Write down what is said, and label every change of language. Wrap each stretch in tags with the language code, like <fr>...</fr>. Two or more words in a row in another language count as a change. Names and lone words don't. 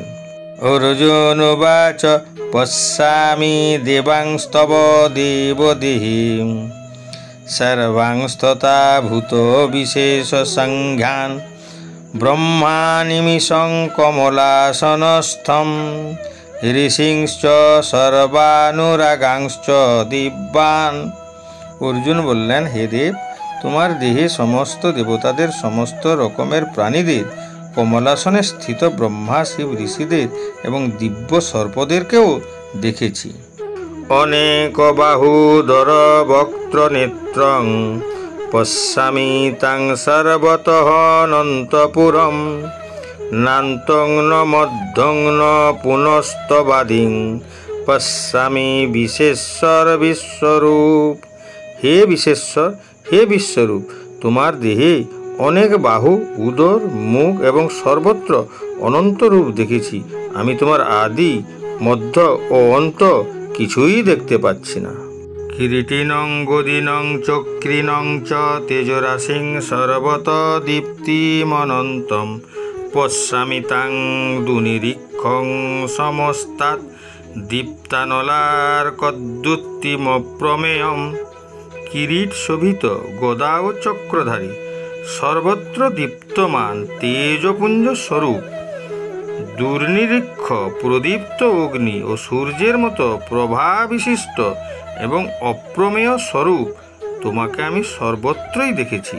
<sa>অর্জুন উবাচ পশ্যামি দেবাংস্তব দেবদেহিম সর্বাংস্ততা ভূত বিশেষ সংজ্ঞান ব্রহ্মানিমিষং কমলাসনস্থম ঋষিংশ্চ সর্বানুরাগাংশ্চ দিব্যান।</sa> <bn>অর্জুন বললেন, হে দেব, তোমার দেহে সমস্ত দেবতাদের, সমস্ত রকমের প্রাণীদের, কমলাসনে স্থিত ব্রহ্মা, শিব, ঋষিদের এবং দিব্য সর্পদেরকেও দেখেছি।</bn> <sa>অনেক বাহুদর বক্ত্র নেত্রং পশ্যামি তাং সর্বতঃ অনন্তপুরম নান্তং ন মধ্যং ন পুনস্তবাদিং পশ্যামি বিশেশ্বর বিশ্বরূপ।</sa> <bn>হে বিশেশ্বর, হে বিশ্বরূপ, তোমার দেহে অনেক বাহু, উদর, মুখ এবং সর্বত্র অনন্ত রূপ দেখেছি। আমি তোমার আদি, মধ্য ও অন্ত কিছুই দেখতে পাচ্ছি না।</bn> <sa>কিরীটিনং গদিনং চক্রিনং চ তেজরাশিং সর্বত দীপ্তিমনন্তম পশ্যামি তাং দুনিরীক্ষং সমস্তাৎ দীপ্তানলার কদ্যুত্তিমপ্রমেয়ম।</sa> <bn>কিরীট শোভিত, গদা ও চক্রধারী, সর্বত্র দীপ্তমান তেজপুঞ্জ স্বরূপ, দুর্নিরীক্ষ প্রদীপ্ত অগ্নি ও সূর্যের মতো প্রভা বিশিষ্ট এবং অপ্রমেয় স্বরূপ তোমাকে আমি সর্বত্রই দেখেছি।</bn>